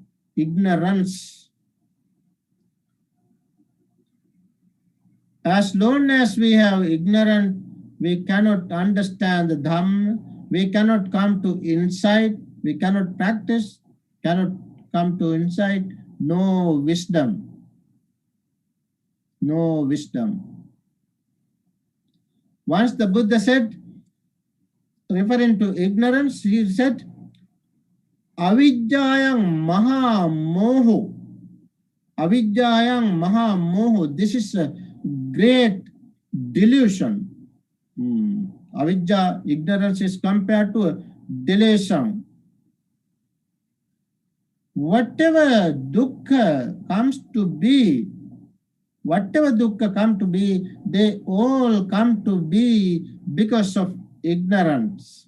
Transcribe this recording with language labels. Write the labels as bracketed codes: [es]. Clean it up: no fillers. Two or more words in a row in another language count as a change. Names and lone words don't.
[en] As long as we have ignorance, we cannot understand the Dhamma, we cannot come to insight, we cannot practice, cannot come to insight, no wisdom. No wisdom. Once the Buddha said, referring to ignorance, he said, [pi] Avijjayang maha moho. Avijjayang maha moho. [en] This is a great delusion. Avijja, ignorance is compared to a delusion. Whatever dukkha comes to be, they all come to be because of ignorance.